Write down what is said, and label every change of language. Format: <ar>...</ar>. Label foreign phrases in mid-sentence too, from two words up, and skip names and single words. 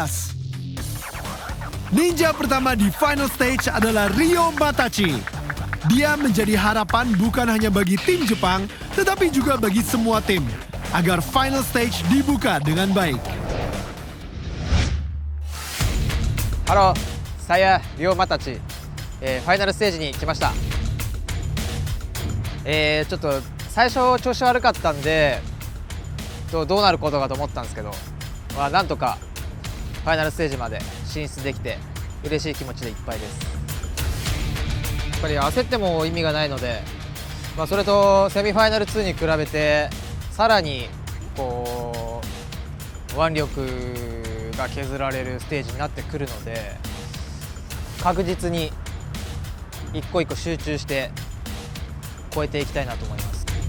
<id>Ninja pertama di</id> <en>final stage</en> <id>adalah Ryo Matachi. Dia menjadi harapan bukan hanya bagi tim Jepang, tetapi juga bagi semua tim, agar</id> <en>final stage</en> <id>dibuka dengan baik. Halo, saya Ryo Matachi.</id> <ja>ファイナルステージに来ました。ちょっと最初調子悪かったんで、どうなることかと思ったんですけど、なんとかファイナルステージまで進出できて嬉しい気持ちでいっぱいです。やっぱり焦っても意味がないので、それとセミファイナル2に比べてさらにこう腕力が削られるステージになってくるので、確実に一個一個集中して超えていきたいなと思います。</ja>